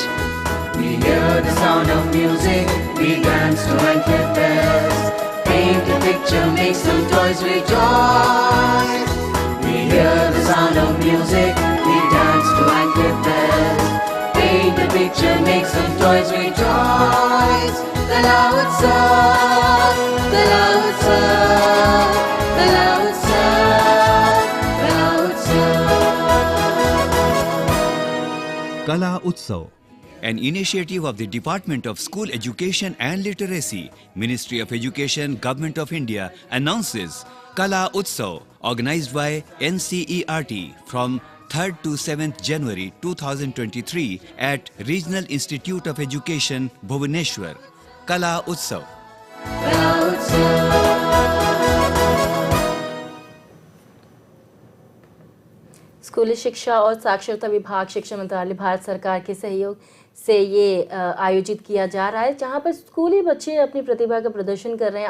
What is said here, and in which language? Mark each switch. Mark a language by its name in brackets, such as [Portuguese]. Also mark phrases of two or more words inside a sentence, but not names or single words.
[English] We hear the sound of music, we dance to Antliff bells. Paint a picture, make some toys rejoice. We hear the sound of music, we dance to Antliff bells. Paint a picture, make some toys rejoice. Kala Utsav, Kala Utsav, Kala Utsav, Kala Utsav. Kala Utsav, an initiative of the Department of School Education and Literacy, Ministry of Education, Government of India, announces Kala Utsav, organized by NCERT from 3rd to 7th January 2023 at Regional Institute of Education, Bhubaneswar. Kala Utsav. Kala Utsav. [Hindi] स्कूली शिक्षा और साक्षरता विभाग, शिक्षा मंत्रालय, भारत सरकार के सहयोग से ये आयोजित किया जा रहा है, जहां पर स्कूली बच्चे अपनी प्रतिभा का प्रदर्शन कर रहे हैं।